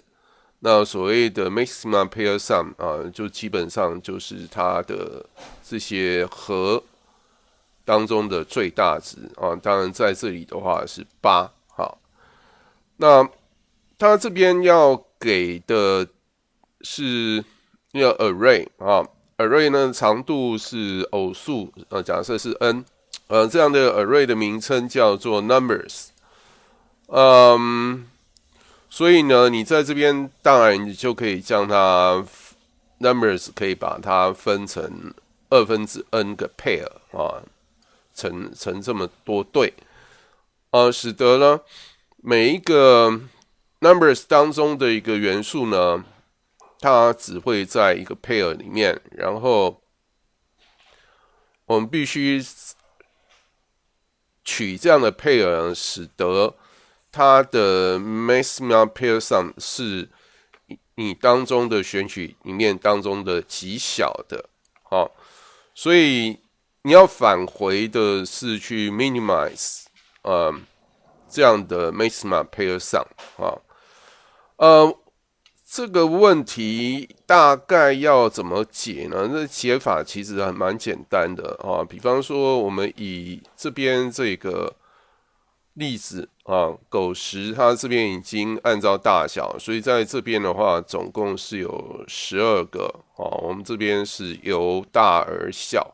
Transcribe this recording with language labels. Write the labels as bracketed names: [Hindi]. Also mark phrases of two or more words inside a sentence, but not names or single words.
[Chinese] 那所謂的 [English] maxima pair sum [Chinese] 就基本上就是它的這些和當中的最大值當然在這裡的話是8。好，那它這邊要給的是那個 [English] array array [Chinese] 呢長度是偶數假設是 n 這樣的 array 的名稱叫做 numbers。所以呢，你在這邊當然你就可以將它 numbers 可以把它分成2/n 個 pair 成這麼多對使得呢每一個 numbers 當中的一個元素呢，它只會在一個 pair 裡面，然後我們必須取這樣的 pair 使得它的 [English] maxima pair sum [Chinese] 是你當中的選取裡面當中的極小的所以你要返回的是去 minimize 這樣的 [English] maxima pair sum [Chinese] 這個問題大概要怎麼解呢？這解法其實還蠻簡單的比方說我們以這邊這個例子狗食它這邊已經按照大小，所以在這邊的話總共是有12個我們這邊是由大而小。